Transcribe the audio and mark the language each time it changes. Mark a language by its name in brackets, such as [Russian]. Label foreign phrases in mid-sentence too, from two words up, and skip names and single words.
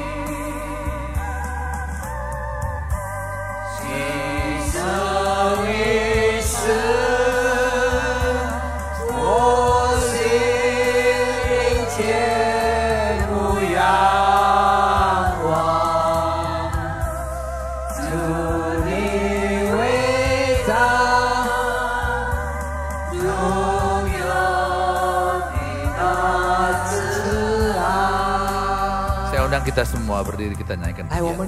[Chinese] 一生一世我心灵切慕仰望，主你伟大荣耀的大慈爱。 [Malay] Saya undang kita semua berdiri, kita naikkan [Chinese] 来，我 [Malay] pujian.